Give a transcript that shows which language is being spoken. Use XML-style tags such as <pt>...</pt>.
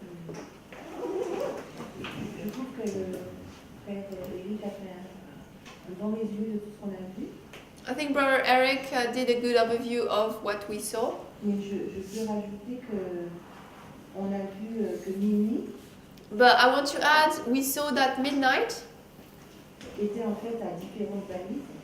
<fr>Je trouve que le frère Eric a fait un bon résumé de tout ce qu'on a vu,</fr> <en>I think Brother Eric did a good overview of what we saw.</en> <fr>mais je peux rajouter que on a vu que minuit</fr> <en>But I want to add, we saw that midnight</en> <fr>était en fait à différentes balises.</fr>